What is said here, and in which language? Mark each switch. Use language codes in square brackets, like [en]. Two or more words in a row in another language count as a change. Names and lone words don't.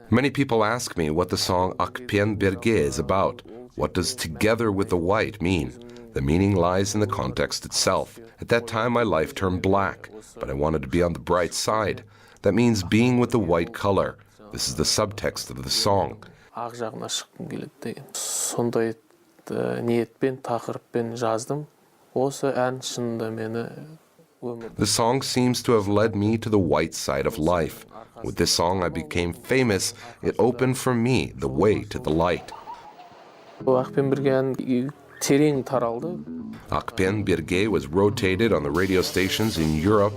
[en] Many people ask me what the song Akpen Birge is about. What does together with the white mean? The meaning lies in the context itself. At that time, my life turned black, but I wanted to be on the bright side. That means being with the white color. This is the subtext of the song. [kk] Ақ жағына шыққым келеді деген. Сондай ниетпен, тақырыппен жаздым. Осы ән шынында мені өмір. [en] The song seems to have led me to the white side of life. With this song, I became famous. It opened for me the way to the light. [kk] Ақпен бірге ән терең таралды. [en] Akpen Birge was rotated on the radio stations in Europe.